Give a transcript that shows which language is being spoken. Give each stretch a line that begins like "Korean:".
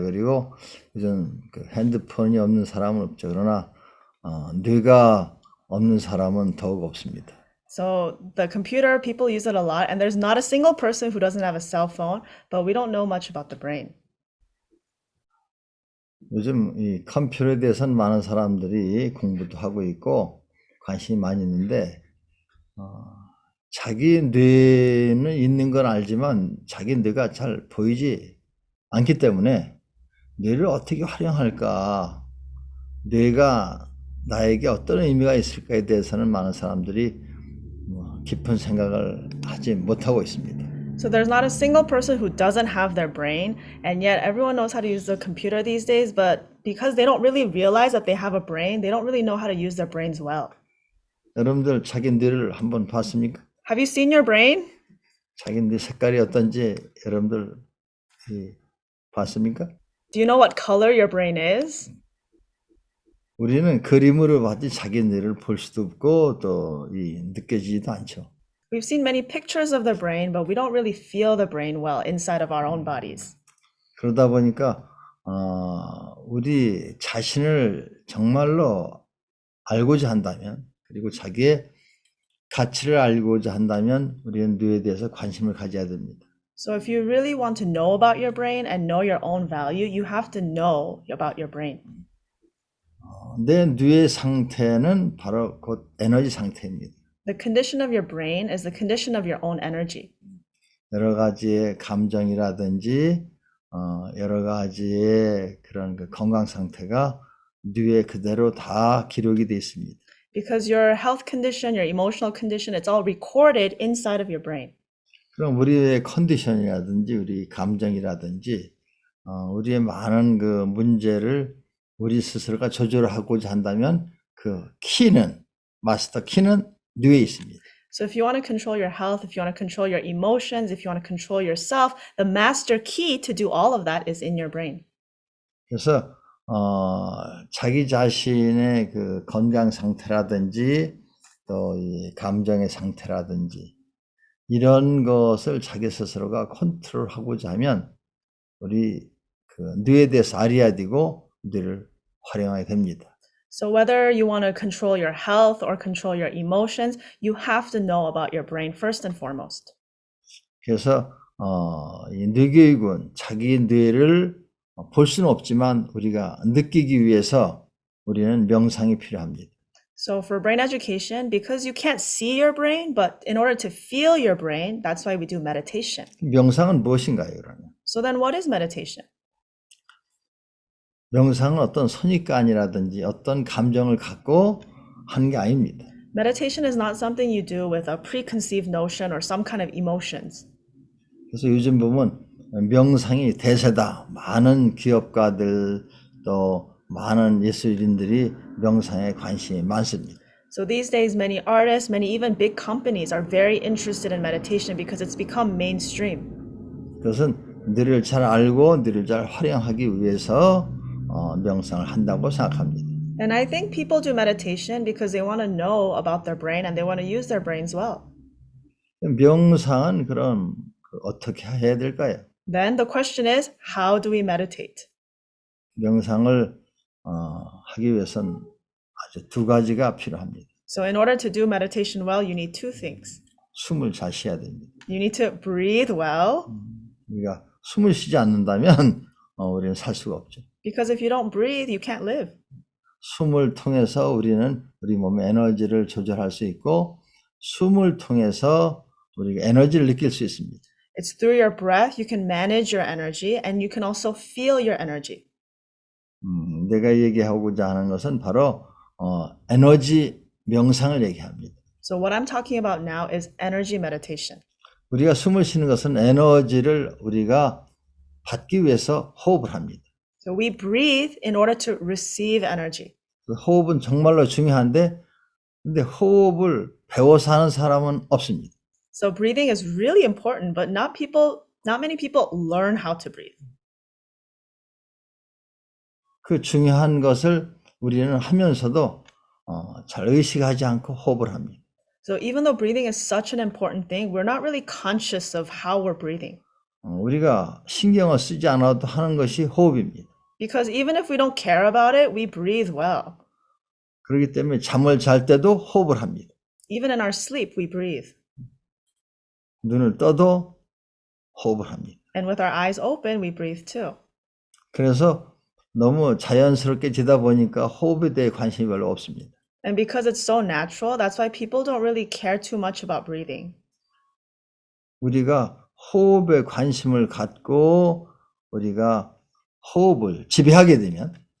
Korean: 그리고 요즘 그 핸드폰이 없는 사람은 없죠. 그러나 뇌가 없는 사람은 더욱 없습니다.
English: So the computer, people use it a lot, and there's not a single person who doesn't have a cell phone, but we don't know much about the brain.
Korean: 요즘 이 컴퓨터에 대해서는 많은 사람들이 공부도 하고 있고 관심이 많이 있는데 자기 뇌는 있는 건 알지만 자기 뇌가 잘 보이지 않기 때문에 뇌를 어떻게 활용할까, 뇌가 나에게 어떤 의미가 있을까에 대해서는 많은 사람들이 깊은 생각을 하지 못하고 있습니다.
English: So there's not a single person who doesn't have their brain, and yet everyone knows how to use the computer these days, but because they don't really realize that they have a brain, they don't really know how to use their brains well.
Korean: 여러분들 자기 뇌를 한번 봤습니까?
English: Have you seen your brain?
Korean: 자기 뇌 색깔이 어떤지 여러분들 봤습니까?
English: Do you know what color your brain is?
Korean: 우리는 그림으로 봤지 자기 뇌를 볼 수도 없고 또 느껴지지도 않죠.
English: We've seen many pictures of the brain, but we don't really feel the brain well inside of our own bodies.
Korean: 그러다 보니까 우리 자신을 정말로 알고자 한다면, 그리고 자기의 가치를 알고자 한다면 우리는 뇌에 대해서 관심을 가져야 됩니다.
English: So if you really want to know about your brain and know your own value, you have to know about your brain.
Korean: 내 뇌의 상태는 바로 곧 에너지 상태입니다.
English: The condition of your brain is the condition of your own energy.
Korean: 여러 가지의 감정이라든지 여러 가지의 그런 그 건강 상태가 뇌에 그대로 다 기록이 되어 있습니다.
English: Because your health condition, your emotional condition, it's all recorded inside of your brain.
Korean: 그럼 우리의 컨디션이라든지 우리 감정이라든지 우리의 많은 그 문제를 우리 스스로가 조절하고자 한다면 그 키는, 마스터 키는 뇌에 있습니다.
English: So if you want to control your health, if you want to control your emotions, if you want to control yourself, the master key to do all of that is in your brain.
Korean: 그래서 자기 자신의 그 건강 상태라든지 또 이 감정의 상태라든지 이런 것을 자기 스스로가 컨트롤하고자 하면 우리 그 뇌에 대해서 알아야 되고 뇌를 활용하게 됩니다.
English: So whether you want to control your health or control your emotions, you have to know about your brain first and foremost.
Korean: 그래서 이 뇌교육은 자기 뇌를 볼 수는 없지만 우리가 느끼기 위해서 우리는 명상이 필요합니다.
English: So for brain education, because you can't see your brain, but in order to feel your brain, that's why we do meditation.
Korean: 명상은 무엇인가요, 그러면?
English: So then what is meditation?
Korean: 명상은 어떤 선입관이라든지 어떤 감정을 갖고 하는 게 아닙니다.
English: Meditation is not something you do with a preconceived notion or some kind of emotions.
Korean: 그래서 요즘 보면 명상이 대세다. 많은 기업가들 또 많은 예술인들이 명상에 관심이 많습니다.
English: So these days, many artists, many even big companies are very interested in meditation because it's become mainstream.
Korean: 그것은 뇌를 잘 알고 뇌를 잘 활용하기 위해서 명상을 한다고 생각합니다.
English: And I think people do meditation because they want to know about their brain and they want to use their brains well.
Korean: 명상은 그럼 어떻게 해야 될까요?
English: Then the question is, how do we meditate?
Korean: 명상을 하기 위해서는 아주 두 가지가 필요합니다.
English: So in order to do meditation well, you need two things.
Korean: 숨을 잘 쉬어야 됩니다.
English: You need to breathe well.
Korean: 우리가 숨을 쉬지 않는다면 우리는 살 수가 없죠.
English: Because if you don't breathe, you can't live.
Korean: 숨을 통해서 우리는 우리 몸의 에너지를 조절할 수 있고 숨을 통해서 우리가 에너지를 느낄 수 있습니다.
English: It's through your breath you can manage your energy and you can also feel your energy.
Korean: 내가 얘기하고자 하는 것은 바로 에너지 명상을 얘기합니다.
English: So what I'm talking about now is energy meditation.
Korean: 우리가 숨을 쉬는 것은 에너지를 우리가 받기 위해서 호흡을 합니다.
English: So we breathe in order to receive energy.
Korean: 그 호흡은 정말로 중요한데 근데 호흡을 배워서 하는 사람은 없습니다.
English: So breathing is really important, but not many people learn how to breathe.
Korean: 그 중요한 것을 우리는 하면서도 잘 의식하지 않고 호흡을 합니다.
English: So even though breathing is such an important thing, we're not really conscious of how we're breathing.
Korean: 우리가 신경을 쓰지 않아도 하는 것이 호흡입니다.
English: Because even if we don't care about it, we breathe well.
Korean: 그렇기 때문에 잠을 잘 때도 호흡을 합니다.
English: Even in our sleep, we breathe.
Korean: 눈을 떠도 호흡을 합니다.
English: And with our eyes open, we breathe too.
Korean: 그래서 너무 자연스럽게 되다 보니까 호흡에 대해 관심이 별로 없습니다.
English: And because it's so natural, that's why people don't really care too much about breathing.
Korean: 우리가 호흡에 관심을 갖고 우리가 호흡을 지배하게 되면